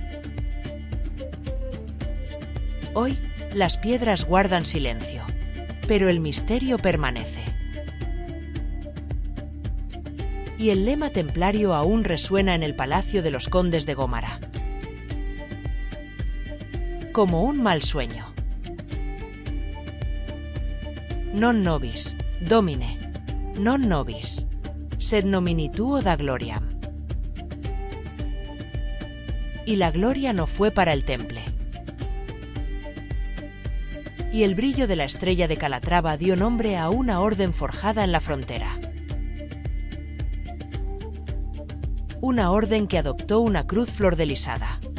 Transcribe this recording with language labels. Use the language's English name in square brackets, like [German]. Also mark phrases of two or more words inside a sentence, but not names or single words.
[Spanish] Hoy, las piedras guardan silencio, pero el misterio permanece. Y el lema templario aún resuena en el palacio de los condes de Gómara. Como un mal sueño. [Latin] Non nobis, Domine, non nobis, sed nomini tuo da gloriam. [Spanish] Y la gloria no fue para el Temple. Y el brillo de la estrella de Calatrava dio nombre a una orden forjada en la frontera. Una orden que adoptó una cruz flordelisada.